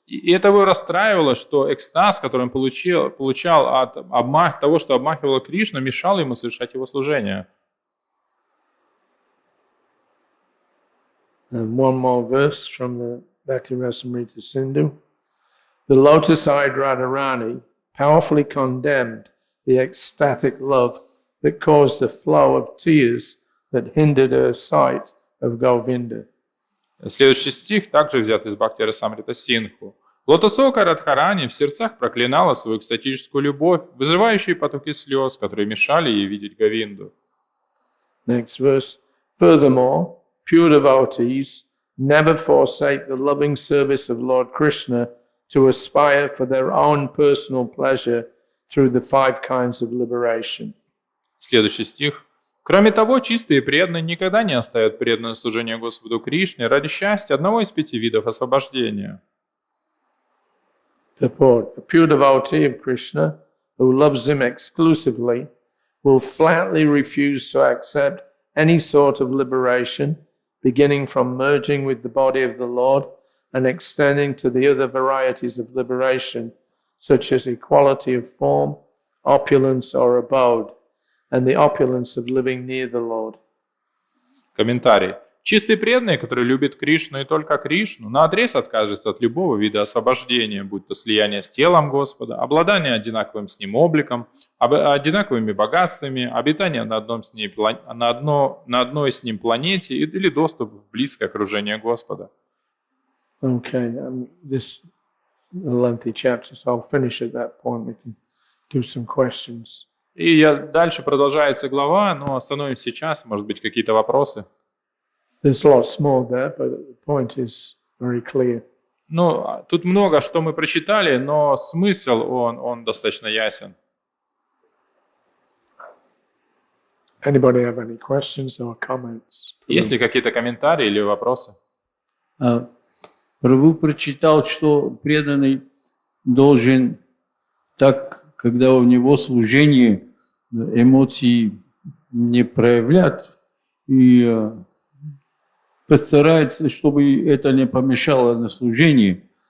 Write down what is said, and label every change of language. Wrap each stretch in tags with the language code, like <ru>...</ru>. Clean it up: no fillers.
<ru>И это его расстраивало, что экстаз, который он получал от того, что обмахивало Кришну, мешал ему совершать его служение.</ru> <en>And one more verse from the Bhakti-rasamrita Sindhu. The lotus-eyed Radharani powerfully condemned the ecstatic love that caused a flow of tears that hindered her sight of Govinda.</en> <ru>Следующий стих также взят из Бхакти-расамрита Синдху. Лотосока Радхарани в сердцах проклинала свою экстатическую любовь, вызывающие потоки слез, которые мешали ей видеть Говинду.</ru> <en>Next verse. Furthermore, pure devotees never forsake the loving service of Lord Krishna to aspire for their own personal pleasure through the 5 kinds of liberation.</en> <ru>Следующий стих. Кроме того, чистые и преданные никогда не оставят преданное служение Господу Кришне ради счастья одного из 5 видов освобождения.</ru> <en>Purport. A pure devotee of Krishna who loves him exclusively will flatly refuse to accept any sort of liberation, beginning from merging with the body of the Lord and extending to the other varieties of liberation, such as equality of form, opulence or abode, and the opulence of living near the Lord.</en> <ru>Комментарий. Чистый преданный, который любит Кришну и только Кришну, наотрез откажется от любого вида освобождения, будь то слияние с телом Господа, обладание одинаковым с ним обликом, одинаковыми богатствами, обитание на одной с ним планете или доступ в близкое окружение Господа.</ru> <en>Okay, this lengthy chapter, so I'll finish at that point. We can do some questions.</en> <ru>И дальше продолжается глава, но остановимся сейчас, может быть, какие-то вопросы.</ru> <en>There's lots more there, but the point is very clear.</en> <ru>Ну, тут много, что мы прочитали, но смысл, он достаточно ясен.</ru> <en>Anybody have any questions or comments?</en> <ru>Есть ли какие-то комментарии или вопросы? Прабху прочитал, что преданный должен так, когда у него служение, эмоции не проявлять и постарается, чтобы это не помешало на служении.</ru>